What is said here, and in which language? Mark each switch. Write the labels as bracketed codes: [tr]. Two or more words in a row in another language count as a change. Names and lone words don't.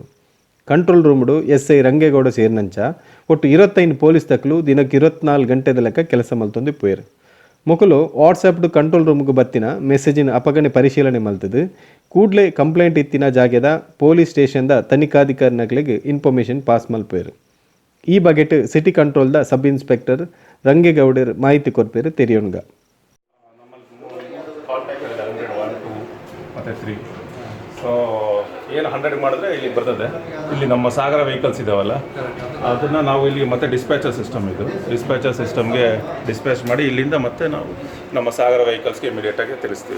[tcy] ಕಂಟ್ರೋಲ್ ರೂಮ್ಡು SI ರಂಗೇಗೌಡ ಸೇರಿನಂಚ ಒಟ್ಟು 25 ಪೊಲೀಸ್ ತಕ್ಕಲು ದಿನಕ್ಕೆ 24 ಗಂಟೆದ ಲೆಕ್ಕ ಕೆಲಸ ಮಲ್ತೊಂದು ಪೋಯರು. ಮೊಕಲು ವಾಟ್ಸಪ್ಡು ಕಂಟ್ರೋಲ್ ರೂಮ್ಗೆ ಬತ್ತಿನ ಮೆಸೇಜಿನ ಅಪಗಣೆ ಪರಿಶೀಲನೆ ಮಲ್ತದು ಕೂಡಲೇ ಕಂಪ್ಲೇಂಟ್ ಇತ್ತಿನ ಜಾಗದ ಪೊಲೀಸ್ ಸ್ಟೇಷನ್ದ ತನಿಖಾಧಿಕಾರಿಗಳಿಗೆ ಇನ್ಫಾರ್ಮೇಷನ್ ಪಾಸ್ ಮಲ್ಪೇರು. ಈ ಬಗೆಟ್ ಸಿಟಿ ಕಂಟ್ರೋಲ್ದ ಸಬ್ ಇನ್ಸ್ಪೆಕ್ಟರ್ ರಂಗೇಗೌಡರ್ ಮಾಹಿತಿ ಕೊರ್ಪೇರು ತೆರೆಯೋನ್ಗ. [kn] ಸೊ ಏನು 100 ಮಾಡಿದ್ರೆ ಇಲ್ಲಿ ಬರ್ತದೆ. ಇಲ್ಲಿ ನಮ್ಮ ಸಾಗರ ವೆಹಿಕಲ್ಸ್ ಇದಾವಲ್ಲ, ಅದನ್ನು ನಾವು ಇಲ್ಲಿ ಮತ್ತೆ ಡಿಸ್ಪ್ಯಾಚರ್ ಸಿಸ್ಟಮ್, ಇದು ಡಿಸ್ಪ್ಯಾಚರ್ ಸಿಸ್ಟಮ್ಗೆ ಡಿಸ್ಪ್ಯಾಚ್ ಮಾಡಿ ಇಲ್ಲಿಂದ ಮತ್ತೆ ನಾವು ನಮ್ಮ ಸಾಗರ ವೆಹಿಕಲ್ಸ್ಗೆ ಇಮಿಡಿಯೇಟಾಗಿ ತಿಳಿಸ್ತೀವಿ.